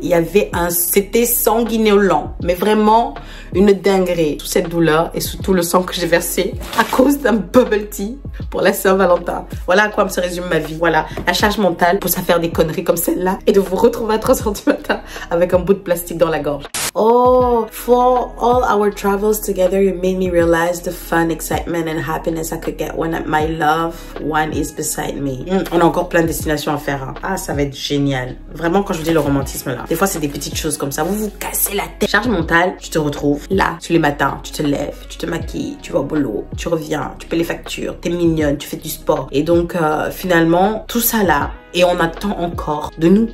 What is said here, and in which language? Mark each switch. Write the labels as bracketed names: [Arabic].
[French] Il y avait c'était sanguinolent. Mais vraiment une dinguerie. Toute cette douleur et tout le sang que j'ai versé à cause d'un bubble tea pour la Saint-Valentin. Voilà à quoi se résume ma vie. Voilà la charge mentale pour ça faire des conneries comme celle-là et de vous retrouver à 3h du matin avec un bout de plastique dans la gorge. [English] Oh, for all our travels together, you made me realize the fun, excitement and happiness I could get when my loved one is beside me. [French] On a encore plein de destinations à faire. Hein. Ah, ça va être génial. Vraiment, quand je vous dis le romantisme là, des fois c'est des petites choses comme ça. Vous vous cassez la tête. Charge mentale, tu te retrouves là, tous les matins, tu te lèves, tu te maquilles, tu vas au boulot, tu reviens, tu paies les factures, t'es mignonne, tu fais du sport. Et donc, finalement, tout ça là, et on attend encore de nous.